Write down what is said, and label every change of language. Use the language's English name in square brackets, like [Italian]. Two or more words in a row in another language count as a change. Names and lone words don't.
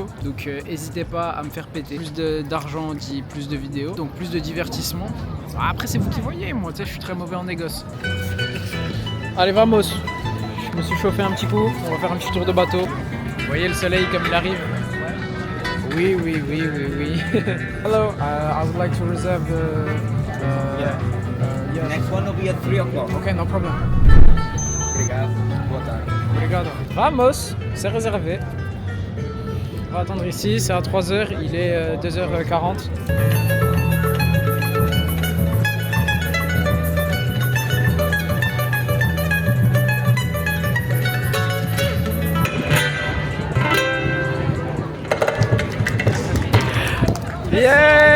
[French] Donc n'hésitez pas à me faire péter. Plus d'argent dit plus de vidéos, donc plus de divertissement. Après c'est vous qui voyez, moi tu sais je suis très mauvais en négoce. Allez vamos. Je me suis chauffé un petit coup, on va faire un petit tour de bateau. Vous voyez le soleil comme il arrive? Oui. [English] Hello, I would like to reserve yes. Next one will be at 3 o'clock. Okay, no problem. [Portuguese] Obrigado. Boa tarde. Obrigado. Vamos, [French] c'est réservé. On va attendre ici, c'est à 3h, il est 2h40. [English] Yeah.